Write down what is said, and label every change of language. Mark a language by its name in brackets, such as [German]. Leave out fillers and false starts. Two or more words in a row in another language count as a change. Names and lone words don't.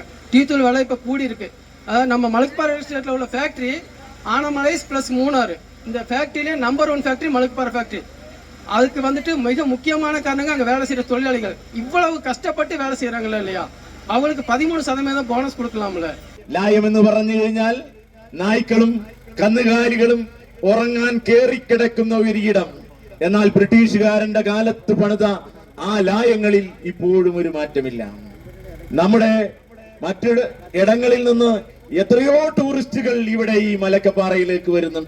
[Tamil] டீ தூள் விலை இப்ப கூடி இருக்கு. அதாவது நம்ம மலுக்கப்பாறை ஸ்டேட்ல உள்ள ஃபேக்டரி ஆனமலைஸ் பிளஸ் மூணாறு இந்த ஃபேக்ட்ரியிலே நம்பர் 1 ஃபேக்ட்ரி மலக்கப்பாறை ஃபேக்ட்ரி. அதுக்கு வந்துட்டு மிக முக்கியமான காரணங்க அங்கே வேலை செய்கிற தொழிலாளிகள். இவ்வளவு கஷ்டப்பட்டு வேலை செய்கிறாங்களா இல்லையா, அவங்களுக்கு 13% போனஸ் കൊടുക്കலாம்ல. [Malayalam] ലായം എന്ന് പറഞ്ഞു കഴിഞ്ഞാൽ നായ്ക്കളും കന്നുകാലികളും ഉറങ്ങാൻ കേറിക്കിടക്കുന്ന ഒരിടം. എന്നാൽ ബ്രിട്ടീഷുകാരന്റെ കാലത്ത് പണിത ആ ലായങ്ങളിൽ ഇപ്പോഴും ഒരു മാറ്റമില്ല. നമ്മുടെ മറ്റു ഇടങ്ങളിൽ നിന്ന് എത്രയോ ടൂറിസ്റ്റുകൾ ഇവിടെ ഈ മലക്കപ്പാറയിലേക്ക് വരുന്നുണ്ട്.